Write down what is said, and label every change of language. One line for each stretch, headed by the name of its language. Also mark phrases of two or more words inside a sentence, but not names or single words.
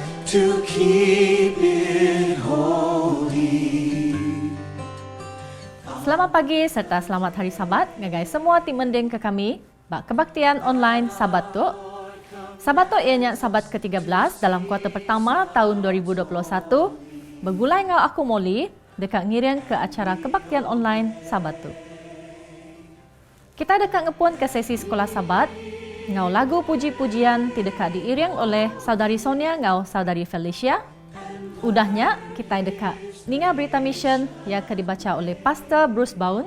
English: to keep it holy.
Iban: Selamat pagi serta selamat hari Sabat ngagai semua tim mending ke kami bak kebaktian online Sabat tu. Sabat tu ianya Sabat ke-13 dalam kuarter pertama tahun 2021. Bergulai ngau aku Molly dekat ngirian ke acara kebaktian online Sabat tu. Kita dekat ngepun ke sesi sekolah Sabat. Ngau lagu puji-pujian
Malay: tidak diiring oleh saudari
Iban: Sonia ngau saudari Felicia. Udahnya kita dekat ninga berita mission
Malay: yang akan dibaca oleh
Iban: Pastor Bruce Bowen.